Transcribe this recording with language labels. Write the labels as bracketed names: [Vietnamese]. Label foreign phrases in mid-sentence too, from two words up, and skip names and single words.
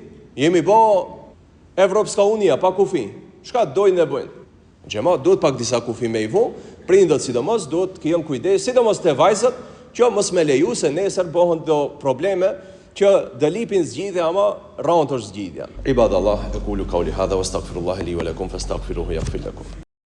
[Albanian] Jemi bë Evropska Unia pa kufi. Çka dojnë e bëjnë? Xhamat duhet pak disa kufi me i vu, prindët sidomos duhet të jenë kujdes, sidomos te vajzat, që mos me leju se nesër bëhen do probleme që do lipin zgjidhje ama rëndë është zgjidhja. [Arabic] عباد الله، أقول قولي هذا وأستغفر الله لي ولكم فاستغفروه يغفر لكم.